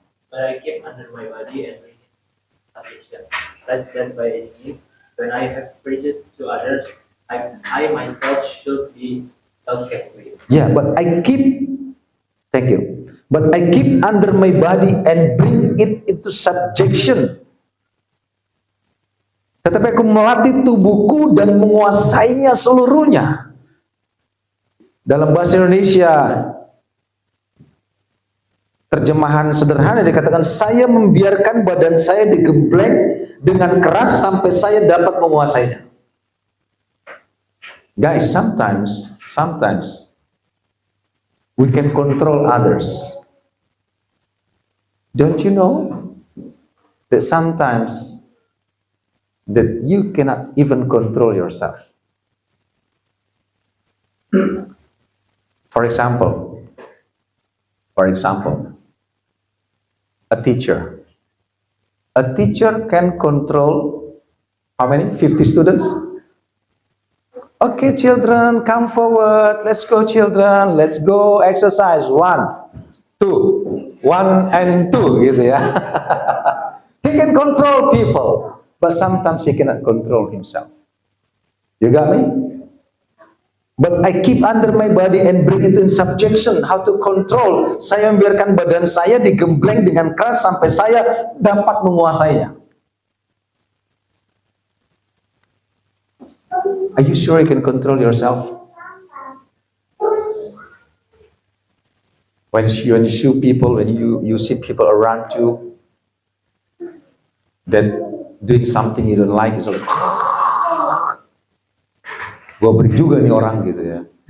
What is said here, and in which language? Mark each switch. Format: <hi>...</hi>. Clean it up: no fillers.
<en>I keep under my body and bring it affliction, lest that by any means, when I have preached to others, I myself should be outcast. yeah, but I keep, thank you. But I keep under my body and bring it into subjection.</en> <id>Tetapi aku melatih tubuhku dan menguasainya seluruhnya. Dalam bahasa Indonesia, Terjemahan sederhana dikatakan, saya membiarkan badan saya digembleng dengan keras sampai saya dapat menguasainya.</id> <en>Guys, sometimes we can control others. Don't you know that sometimes that you cannot even control yourself? For example, a teacher. A teacher can control how many? 50 students? Okay, children, come forward. Let's go, children. Let's go exercise. 1, 2, 1 and 2, gitu ya. He can control people, but sometimes he cannot control himself. You got me? But I keep under my body and bring it in subjection. How to control?</en> <id>Saya membiarkan badan saya digembleng dengan keras sampai saya dapat menguasainya.</id> <en>Are you sure you can control yourself? When you see people, when you see people around you that doing something you don't like, it's like,</en> <id>gue beri juga nih orang gitu ya.</id>